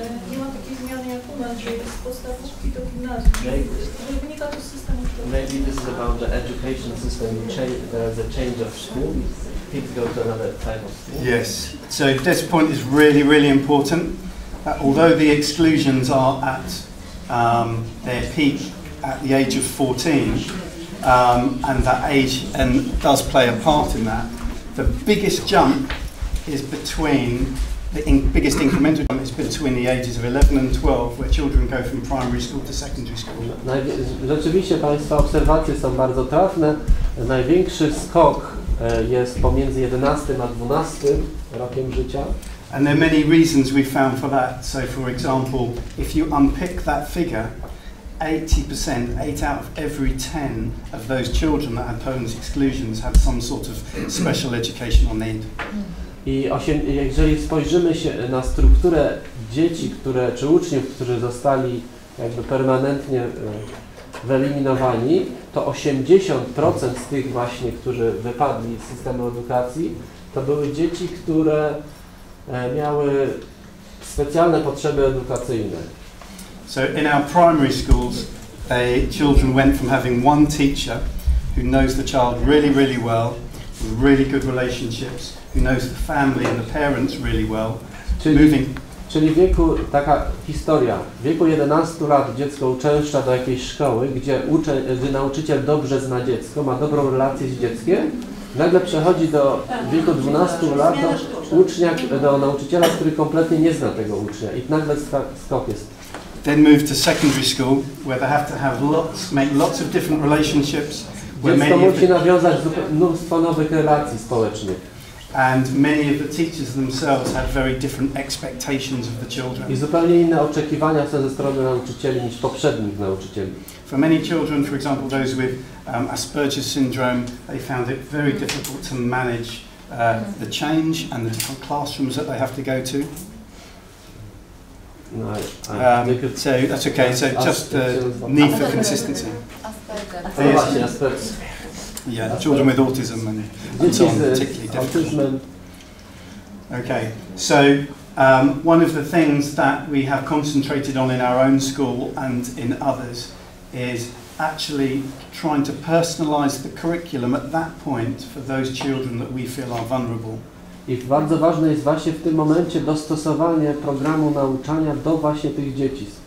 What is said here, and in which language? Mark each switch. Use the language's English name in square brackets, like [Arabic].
[Polish] Nie ma takiej zmiany jak u nas, że jest z podstawówki do gimnazjum. Wynika to z systemu szkolnego. [English] Maybe this is about the education system. There's a change of school. Kids go to another type of school. Yes. So this point is really, really important. Although the exclusions are at their peak at the age of 14, and that age does play a part in that, the biggest jump is between biggest incremental jump is between the ages of 11 and 12, where children go from primary school to secondary school. [Polish] Rzeczywiście Państwa obserwacje są bardzo trafne. Największy skok jest pomiędzy 11 a 12 rokiem życia. [English] And there are many reasons we found for that. So for example, if you unpick that figure, 80%, 8 out of every 10 of those children that had Poland's exclusions had some sort of special educational need. [Polish] I jeżeli spojrzymy się na strukturę dzieci, czy uczniów, którzy zostali jakby permanentnie wyeliminowani, to 80% z tych właśnie, którzy wypadli z systemu edukacji, to były dzieci, które miały specjalne potrzeby edukacyjne. [English] So in our primary schools, children went from having one teacher who knows the child really, really well, with really good relationships, who knows the family and the parents really well, [Polish] Czyli taka historia, w wieku 11 lat dziecko uczęszcza do jakiejś szkoły, gdzie nauczyciel dobrze zna dziecko, ma dobrą relację z dzieckiem, nagle przechodzi do wieku 12 lat do nauczyciela, który kompletnie nie zna tego ucznia i nagle skok jest. [English] Then move to secondary school, where they have to make lots of different relationships. [Polish] Dziecko musi nawiązać mnóstwo nowych relacji społecznych. [English] And many of the teachers themselves had very different expectations of the children. [Polish] I zupełnie inne oczekiwania są ze strony nauczycieli niż poprzednich nauczycieli. [English] For many children, for example those with Asperger's syndrome, they found it very difficult to manage the change and the different classrooms that they have to go to. No, so that's okay. So just need for consistency. Asperger's. Yeah, children with autism and so on, particularly difficult. Okay, so one of the things that we have concentrated on in our own school and in others is actually trying to personalise the curriculum at that point for those children that we feel are vulnerable. [Polish] I bardzo ważne jest właśnie w tym momencie dostosowanie programu nauczania do właśnie tych dzieci.